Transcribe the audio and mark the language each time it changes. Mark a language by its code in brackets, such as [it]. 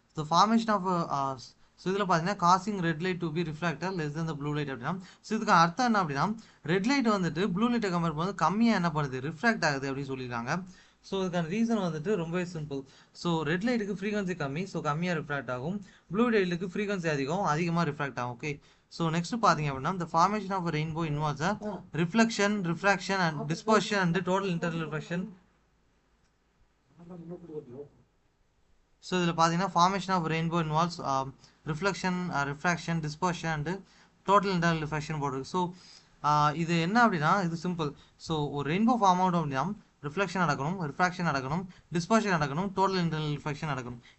[ta] So formation of so இதில் பார்த்தீங்கன்னா [en] causing red light to be refracted less than the blue light [ta] அப்படின்னா, so இதுக்கு அர்த்தம் என்ன அப்படின்னா, ரெட் லைட் வந்துட்டு ப்ளூ லைட்டை கம்பேர் பண்ணும்போது கம்மியாக என்ன பண்ணுது, ரிஃப்ராக்ட் ஆகுது அப்படின்னு சொல்லியிருக்காங்க. ஸோ இதுக்கான ரீசன் வந்துட்டு ரொம்பவே சிம்பிள். ஸோ ரெட் லைட்டுக்கு ஃப்ரீக்வன்சி கம்மி, ஸோ கம்மியாக ரிஃப்ராக்ட் ஆகும். ப்ளூ லைட்டுக்கு ஃப்ரீக்வன்சி அதிகமாக ரிஃப்ராக்ட் ஆகும். [en] okay, so next [ta] பார்த்தீங்க அப்படின்னா, [en] the formation of a rainbow involves a reflection, refraction and dispersion and total internal reflection. So [ta] இதில் பார்த்தீங்கன்னா [en] formation of rainbow involves reflection, refraction, dispersion and total internal reflection [ta] போட்டிருக்கு. So இது என்ன அப்படின்னா, இது simple. So ஒரு ரெயின்போ ஃபார்ம் ஆகணும் அப்படின்னா ரிஃப்ளெக்ஷன் நடக்கணும், ரிஃப்ராக்ஷன் நடக்கணும், டிஸ்பர்ஷன் நடக்கணும், டோட்டல் இன்டர்னல் ரிஃப்ளெக்ஷன் நடக்கணும்.